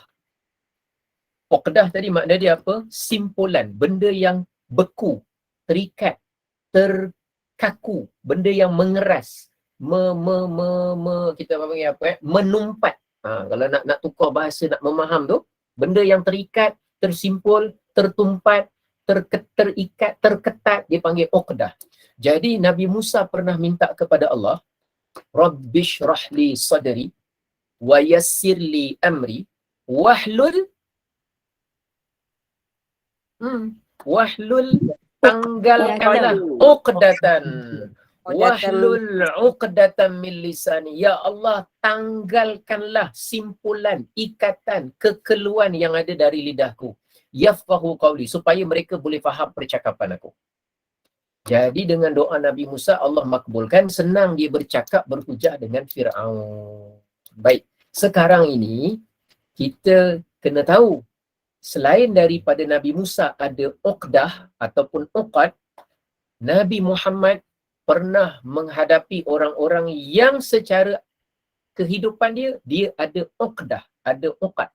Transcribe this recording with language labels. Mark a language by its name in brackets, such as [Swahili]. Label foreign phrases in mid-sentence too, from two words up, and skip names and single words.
[Malay] Uqdah tadi makna dia apa? Simpulan, benda yang beku, terikat, terkaku, benda yang mengeras, kita panggil apa? Menumpat. Kalau nak tukar bahasa, nak memaham tu, benda yang terikat, tersimpul, tertumpat, terikat, terketat, dia panggil uqdah. Jadi Nabi Musa pernah minta kepada Allah, [Arabic] رب اشرح لي صدري ويسر لي أمري واحلل tanggalkanlah uqdatan. واحلل عقدة من لساني. [Malay] Ya Allah, tanggalkanlah simpulan, ikatan, kekeluan yang ada dari lidahku. [Arabic] يفقهوا قولي, [Malay] supaya mereka boleh faham percakapan aku. Jadi dengan doa Nabi Musa, Allah makbulkan, senang dia bercakap, berhujah dengan Fir'aun. Baik, sekarang ini kita kena tahu, selain daripada Nabi Musa ada uqdah ataupun uqad, Nabi Muhammad pernah menghadapi orang-orang yang secara kehidupan dia ada uqdah, ada uqad.